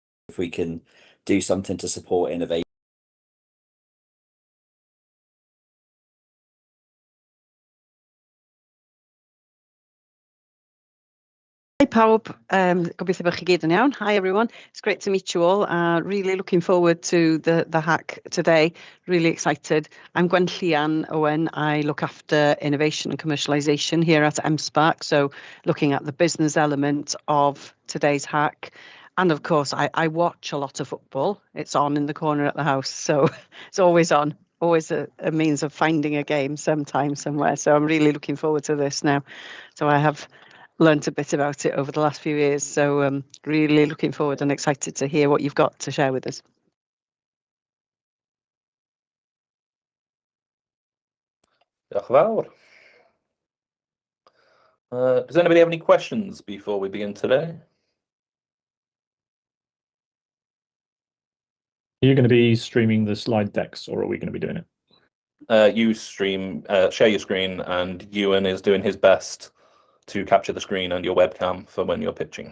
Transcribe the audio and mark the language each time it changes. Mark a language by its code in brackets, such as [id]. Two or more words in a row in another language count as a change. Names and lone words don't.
[en] if we can do something to support innovation. [cy] Hi pawb, gobeithio bod chi gyd yn iawn. [en] Hi everyone, it's great to meet you all. Really looking forward to the hack today. Really excited. I'm Gwen Llian Owen. I look after innovation and commercialization here at M-SParc. So looking at the business element of today's hack. And of course, I watch a lot of football. It's on in the corner at the house. So it's always on. Always a means of finding a game sometime, somewhere. So I'm really looking forward to this now. So I have learned a bit about it over the last few years. So really looking forward and excited to hear what you've got to share with us. [cy] Diolch yn fawr. [en] Does anybody have any questions before we begin today? Are you going to be streaming the slide decks, or are we going to be doing it? You stream, share your screen, and Ewan is doing his best to capture the screen and your webcam for when you're pitching.